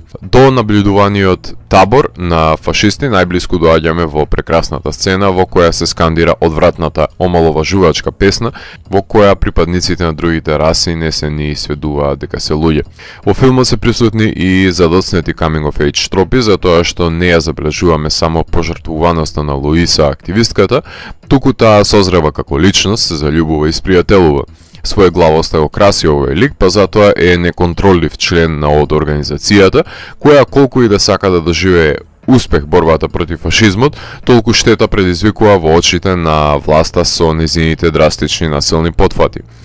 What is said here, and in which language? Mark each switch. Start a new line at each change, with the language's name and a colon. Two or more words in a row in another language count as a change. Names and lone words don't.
Macedonian: До наблюдуваниот табор на фашисти најблиску доаѓаме во прекрасната сцена во која се скандира одвратната омаловажувачка песна во која припадниците на другите раси не се ни сведуваат дека се луѓе. Во филмот се присутни и задоцнети
English: coming of age
Macedonian: тропи, затоа што не ја забележуваме само пожртвуваноста на Луиса, активистката, туку таа созрева како личност, се заљубува и спријателува. Своеглавоста го краси овој лик, па затоа е неконтролив член на од организацијата, која колку и да сака да доживее успех борбата против фашизмот, толку штета предизвикува во очите на власта со незините драстични насилни потфати.